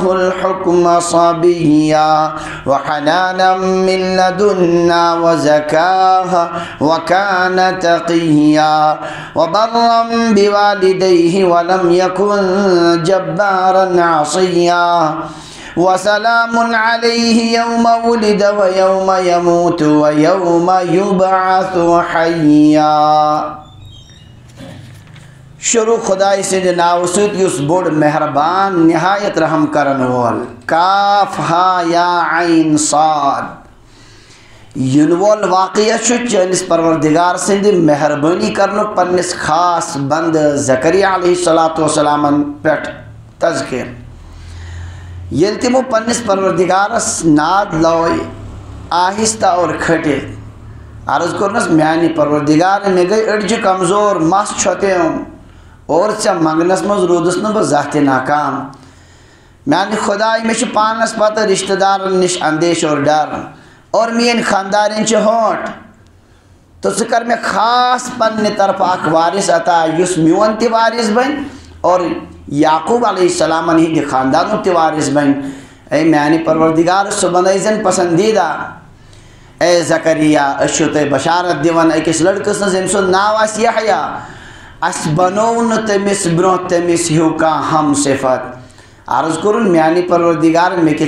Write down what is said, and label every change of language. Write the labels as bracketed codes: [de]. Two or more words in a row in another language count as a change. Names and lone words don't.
[ar] الحكم صبيا وحنانا من لدنا وزكاة وكان تقيا وبرا بوالديه ولم يكن جبارا عصيا وسلام عليه يوم ولد ويوم يموت ويوم يبعث حيا [ks] شروع خدای سند ناو سۭتۍ یُس بوٚڑ مہربان نہایت رحم کرن وول کاف ہا یا عین صاد ین وول واقعہ چھُ چٲنِس پروردگار سٕنٛدِ مہربٲنی کرنُک پننِس خاص بند زکریا [ar] علیہ الصلوۃ والسلامن [ks] پٮ۪ٹھ تذکر ییٚلہِ تِمو پننِس پروردگارس ناد لوے آہستہ اور کھٔٹِتھ عرض کوٚرنس میانہِ پروردگار مےٚ گٔے أڈجہِ کمزور مس چھۄتیوم اور ژےٚ منگنس منٛز روٗدُس نہٕ بہٕ زانٛہہ تہِ ناکام میانہِ خۄداے مےٚ چھِ پانس پتہ رشتہٕ دارن نِش اندیش اور ڈر اور میٲنۍ خاندارٮ۪ن چھِ ہونٛٹ تہٕ ژٕ کر مےٚ خاص پننہِ طرفہٕ اکھ وارث عطا یُس میون تہِ وارث بنہِ اور یعقوب [ar] علیہ السلامن [ks] ہٕنٛدِ خاندانُک تہِ وارث بنہِ اے میانہِ پروردگار سُہ بنٲیزٮ۪ن پسندیدہ اے زکریا أسۍ چھِو تۄہہِ بشارت دِوان أکِس لڑکہٕ سٕنٛز ییٚمہِ سُنٛد ناو آسہِ یحیٰ اَسہِ بنوو نہٕ تٔمِس برونٛہہ تٔمِس ہیوٗ کانٛہہ ہم صفت عرض کوٚرُن میانہِ پروردگار مےٚ کِتھ